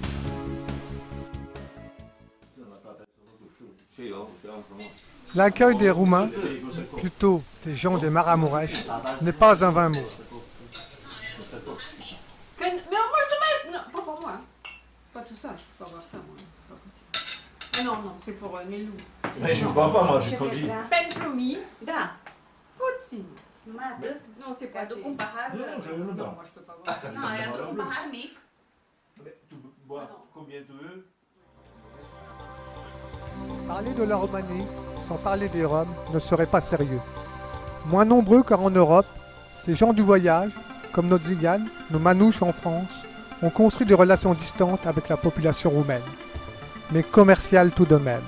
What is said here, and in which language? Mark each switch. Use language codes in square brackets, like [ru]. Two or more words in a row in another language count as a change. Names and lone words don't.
[fr] L'accueil des Roumains, plutôt des gens des Maramureș, n'est pas un vain mot. Mais mulțumesc! Non, pas pour moi. Pas tout ça, je peux pas voir ça, moi. C'est pas possible. Ah non, non, c'est pour Nelou. Mais je ne crois pas, moi, je conduis. [ro] Pentru mine, da. Puțin. Numai atât? Nu, se poate. Aduc un pahar? Nu, nu, [fr] Non, moi je peux pas voir ça. [ro] Nu, aduc un pahar mic. [fr] Tu bois combien tu veux? Parler de la Roumanie sans parler des Roms ne serait pas sérieux. Moins nombreux car en Europe, ces gens du voyage, comme nos Tziganes, nos Manouches en France, ont construit des relations distantes avec la population roumaine, mais commerciales tout de même.